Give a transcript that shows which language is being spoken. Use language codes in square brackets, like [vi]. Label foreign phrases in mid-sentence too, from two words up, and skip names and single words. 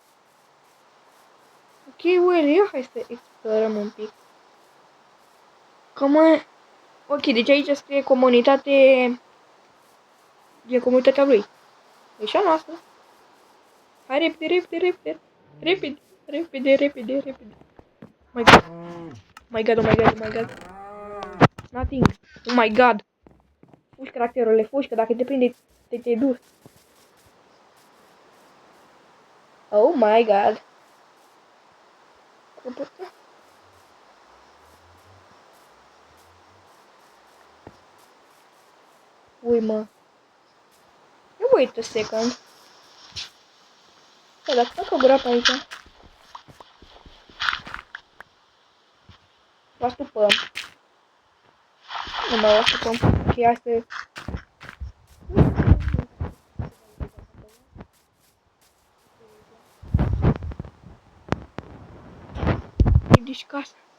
[en] Ok, well, [ro] ia hai să explorăm un pic. Ok, deci aici scrie comunitate. E comunitatea lui. E și a noastră. Hai repede. Repede. [en] My God. Oh my God. Nothing. Oh my God. [ro] Fugi, caracterule, fugi, că dacă te prinde, te-ai dus. [en] Oh my God. [ro] Ui, mă. [en] Wait a second. [ro] Da, dacă fac o groapă aici. O astupăm. Nu mai o astupăm. Ok, hai să... Ridici casa.